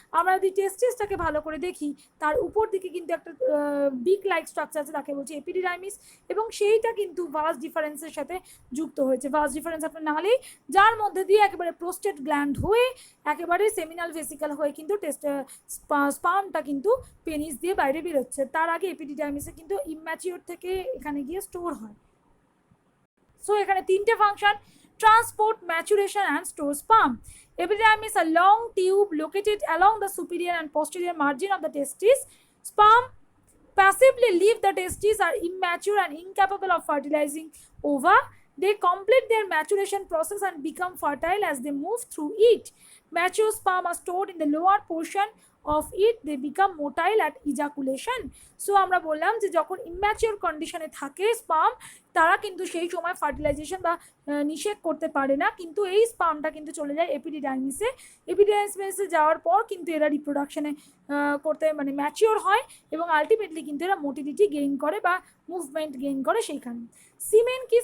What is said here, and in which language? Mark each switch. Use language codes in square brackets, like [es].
[bn] আমরা যদি টেস্টিসটাকে ভালো করে দেখি, তার উপর দিকে কিন্তু একটা বিগ লাইক স্ট্রাকচার আছে, তাকে বলছি এপিডিডাইমিস, এবং সেইটা কিন্তু ভাস ডিফারেন্সের সাথে যুক্ত হয়েছে। ভাস ডিফারেন্স আপনার নাহলেই, যার মধ্যে দিয়ে একেবারে প্রোস্টেট গ্ল্যান্ড হয়ে একেবারে সেমিনাল ভেসিকাল হয়ে কিন্তু স্পামটা কিন্তু পেনিস দিয়ে বাইরে বেরোচ্ছে, তার আগে এপিডিডাইমিসে কিন্তু ইম্যাচিওর থেকে এখানে গিয়ে স্টোর হয়। সো এখানে তিনটে function: [en] transport, maturation and store sperm. Epididymis is a long tube located along the superior and posterior margin of the testis. Sperm passively leave the testes are immature and incapable of fertilizing ova. They complete their maturation process and become fertile as they move through it. Mature sperm are stored in the lower portion of it. They become motile at ejaculation. [bn] So আমরা বললাম যে যখন immature কন্ডিশনে থাকে sperm, তারা কিন্তু সেই সময় ফার্টিলাইজেশন বা নিষেক করতে পারে না, কিন্তু এই স্পার্মটা কিন্তু চলে যায় এপিডিডাইমিসে। এপিডিডাইমিসে যাওয়ার পর কিন্তু এরা রিপ্রোডাকশনে করতে মানে ম্যাচিওর হয় এবং আলটিমেটলি কিন্তু এরা মোটিলিটি গেইন করে বা মুভমেন্ট গেইন করে সেইখানে। সিমেন কি?